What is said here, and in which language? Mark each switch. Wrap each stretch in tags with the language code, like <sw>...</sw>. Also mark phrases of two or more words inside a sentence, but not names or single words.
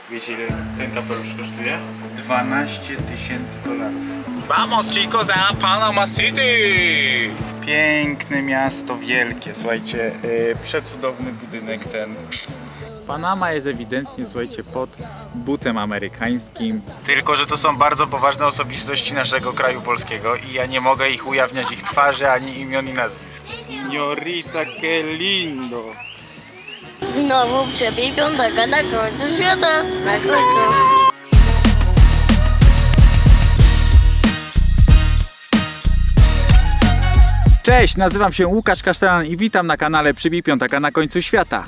<pl>Wiecie, ile ten kapelusz kosztuje? $12 000.</pl> <es>Vamos chicos a Panama City!</es> <pl>Piękne miasto, wielkie, słuchajcie, przecudowny budynek ten. Panama jest ewidentnie, słuchajcie, pod butem amerykańskim. Tylko że to są bardzo poważne osobistości naszego kraju polskiego i ja nie mogę ich ujawniać, ich twarzy, ani imion i nazwisk.</pl> <es>Signorita, que lindo!</es> <pl>Znowu przebij piątaka na końcu świata, na końcu. Cześć, nazywam się Łukasz Kasztelan i witam na kanale Przybij Piątaka na końcu świata.</pl>